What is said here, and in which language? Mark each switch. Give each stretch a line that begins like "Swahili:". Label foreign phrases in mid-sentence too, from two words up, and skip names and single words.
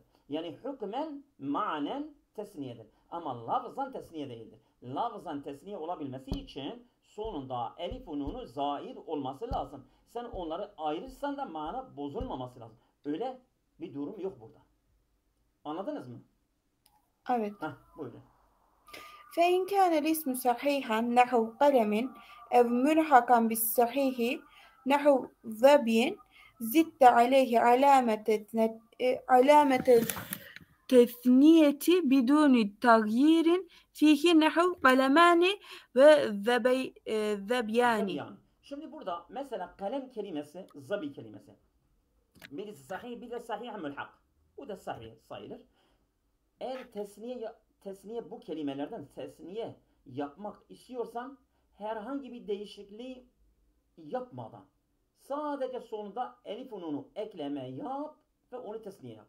Turkish: Yani hükmen manen tesniyedir. Ama lafzan tesniye değildir. Lafzan tesniye olabilmesi için sonunda elif nunu zaid olması lazım. Sen onları ayırırsan da mana bozulmaması lazım. Öyle bir durum yok burada. Anladınız mı? Evet. Buyurun.
Arabic: فإن كان الاسم صحيحا نحو قلم أو ملحقا بالصحيح نحو ظبي زدت عليه علامة التثنية بدون تغيير فيه نحو قلمان وذبيان.
Turkish: Şimdi burada mesela kalem kelimesi, zabi kelimesi. Birisi sahih, bir de sahih mülhak. Bu da sahih sayılır. Eğer tesniye bu kelimelerden tesniye yapmak istiyorsan herhangi bir değişikliği yapmadan sadece sonunda elif nunu ekleme yap ve onu tesniye yap.